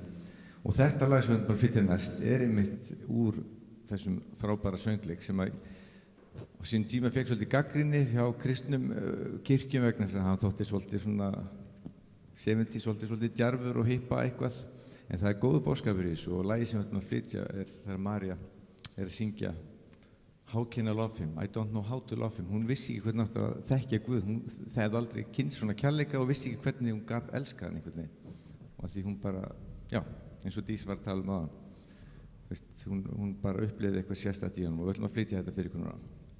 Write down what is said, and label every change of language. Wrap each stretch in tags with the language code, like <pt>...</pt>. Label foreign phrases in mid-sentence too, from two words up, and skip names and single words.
<is>Og þetta lag sem við bara fyrir næst einmitt úr þessum frábæra söngleik sem að á sín tíma fekk svolítið gagnrýni hjá kristnum kirkjum vegna þess að hann þótti svolítið svona 70 svolítið djarfur og hippa eitthvað. En það góður boðskapur í þessu og lagið sem við ætlum að flytja þegar María að syngja How can I love him?</is> <en>I don't know how to love him.</en> <is>Hún vissi ekki hvernig átti að þekkja Guð. Hún hefði aldrei kynnst svona kærleika og vissi ekki hvernig hún gat elskað hann einhvern veginn. Og því hún bara, já, eins og Dís var að tala áðan. Hún bara upplifði eitthvað sérstætt í honum og við ætlum að flytja þetta fyrir ykkur núna.</is>